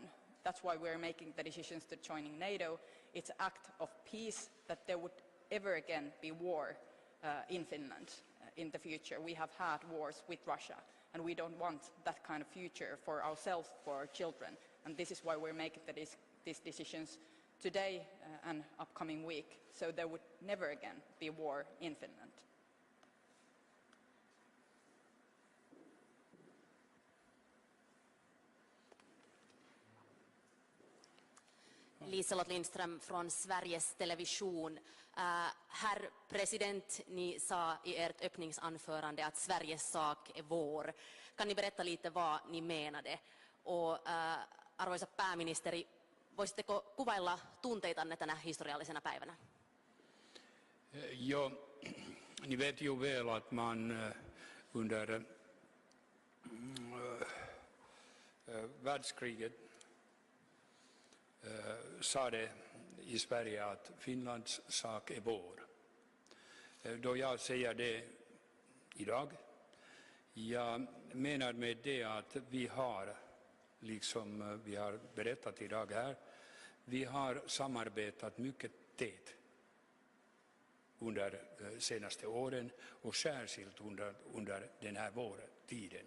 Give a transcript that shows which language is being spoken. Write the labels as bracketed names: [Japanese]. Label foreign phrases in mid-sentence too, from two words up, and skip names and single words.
[English] That's why we're making the decisions to joining NATO. It's an act of peace that there would ever again be war in Finland in the future. We have had wars with Russia, and we don't want that kind of future for ourselves, for our children. And this is why we're making these decisions today and upcoming week, so there would never again be war in Finland. [Swedish] Liselott Lindström från Sveriges Television. Herr president, ni sa i ert öppningsanförande att Sveriges sak är vår. Kan ni berätta lite vad ni menade? [Finnish] Och arvoisa pääministeri, voisitteko kuvailla tunteitanne tänä historiallisena päivänä? [Swedish] Ja, ni vet ju väl att man under världskriget sa det i Sverige att Finlands sak är vår. Då jag säger det idag, jag menar med det att vi har, liksom vi har berättat idag här, vi har samarbetat mycket tätt under de senaste åren och särskilt under den här vårtiden.